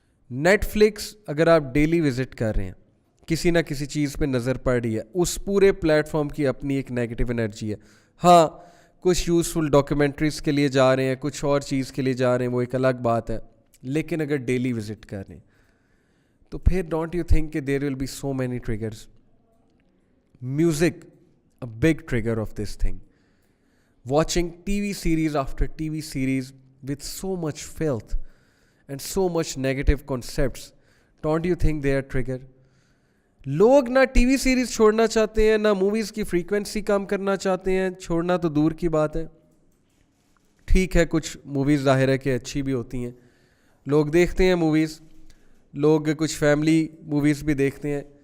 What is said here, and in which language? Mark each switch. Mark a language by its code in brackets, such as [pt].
[ur] Net flicks اگر آپ daily visit کر رہے ہیں, کسی نہ کسی چیز پہ نظر پڑ رہی ہے, اس پورے پلیٹ فارم کی اپنی ایک نیگیٹو انرجی ہے. ہاں کچھ یوزفل ڈاکیومنٹریز کے لیے جا رہے ہیں, کچھ اور چیز کے لیے جا رہے ہیں, وہ ایک الگ بات ہے. لیکن اگر ڈیلی وزٹ کر رہے ہیں تو پھر [en] Don't you think کہ there will be so many triggers. Music a big trigger of this thing. Watching TV series after TV series with so much filth and so much negative concepts, don't you think they are trigger? [ur] لوگ نہ T V series چھوڑنا چاہتے ہیں, نہ movies کی frequency کم کرنا چاہتے ہیں. چھوڑنا تو دور کی بات ہے. ٹھیک ہے کچھ موویز ظاہر ہے کہ اچھی بھی ہوتی ہیں, لوگ دیکھتے ہیں موویز, لوگ کچھ فیملی موویز بھی دیکھتے ہیں.